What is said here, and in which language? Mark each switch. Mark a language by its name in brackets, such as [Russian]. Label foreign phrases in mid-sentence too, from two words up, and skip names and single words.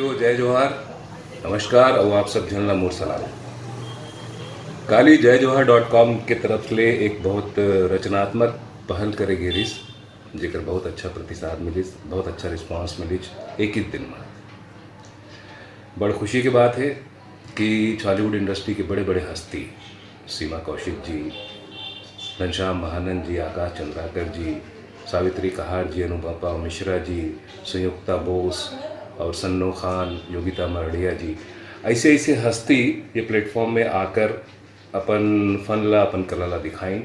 [Chhattisgarhi] जय जोहार, नमस्कार और आप सब झलना मोर सलाम। काली जय जोहार .com के तरफ ले एक बहुत रचनात्मक पहल करे गिरिस, जेकर बहुत अच्छा प्रतिसाद मिलिस, बहुत अच्छा रिस्पांस मिलिस एक ही दिन में। बड़ खुशी की बात है कि बॉलीवुड इंडस्ट्री के बड़े बड़े हस्ती सीमा कौशिक जी, घनश्याम महानंद जी, आकाश चंद्राकर जी, सावित्री कहार जी, अनुपमा मिश्रा जी, संयुक्ता बोस और सन्नो खान, योगिता मरड़िया जी, ऐसे ऐसे हस्ती ये प्लेटफॉर्म में आकर अपन फन ला, अपन कला ला दिखाएं।